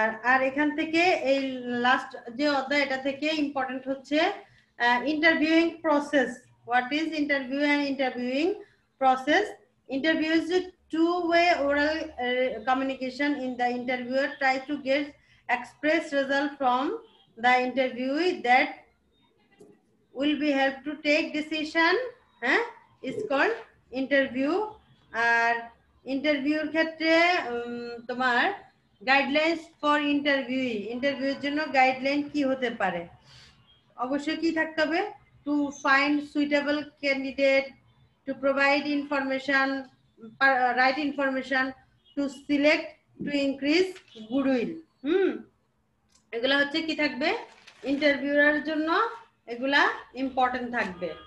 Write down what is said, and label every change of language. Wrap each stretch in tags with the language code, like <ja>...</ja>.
<bn>আর এখান থেকে এই লাস্ট যে অধ্যায়, এটা থেকে ইম্পর্টেন্ট হচ্ছে interviewing process.</bn> <en>What is interview and interviewing process? Interview is a two-way oral communication. In the interviewer tries to get express result from the interviewee that will be help to take decision. Is called interview.</en> <bn>আর ইন্টারভিউর ক্ষেত্রে তোমার guidelines for ইন্টারভিউর জন্য guideline কি হতে পারে? অবশ্যই কি থাকতে হবে,</bn> <en>To find suitable candidate, to provide information, right information, to select, to increase goodwill.</en> <bn>এগুলা হচ্ছে কি থাকবে ইন্টারভিউয়ার জন্য, এগুলা ইম্পর্টেন্ট থাকবে।</bn>